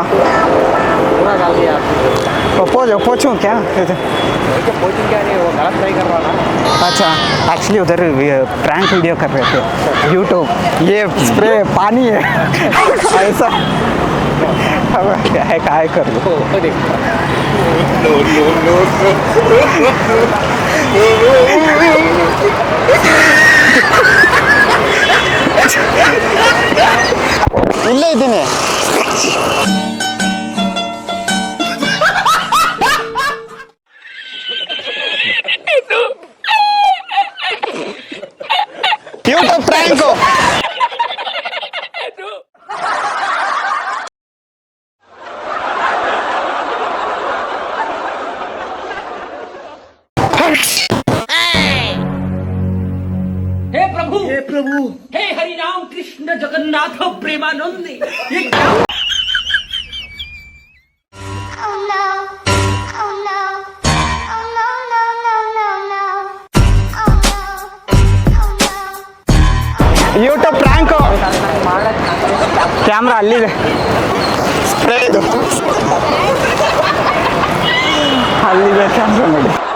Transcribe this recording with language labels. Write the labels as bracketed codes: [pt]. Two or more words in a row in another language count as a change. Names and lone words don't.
[hi] पूरा डाल दिया पोछूँ क्या? पोचिंग क्या नहीं, वो गलत ट्राई कर रहा था। अच्छा, एक्चुअली उधर प्रैंक वीडियो कर रहे थे यूट्यूब। ये स्प्रे पानी है ऐसा काय कर लो। [kn] ಇಲ್ಲೇ ಇದ್ದೀನಿ. ಯೂಟ್ಯೂಬ್ ಫ್ರ್ಯಾಂಕು. [hi] हे प्रभु हे हरि राम कृष्ण जगन्नाथ प्रेमानंद, ये क्या? [kn] ಯೂಟ್ಯೂಬ್ ಫ್ರ್ಯಾಂಕು. ಕ್ಯಾಮ್ರಾ ಅಲ್ಲಿದೆ, ಸ್ಪ್ರೇ ಇದು ಅಲ್ಲಿದೆ ಕ್ಯಾಮ್ರಾ ನೋಡಿ.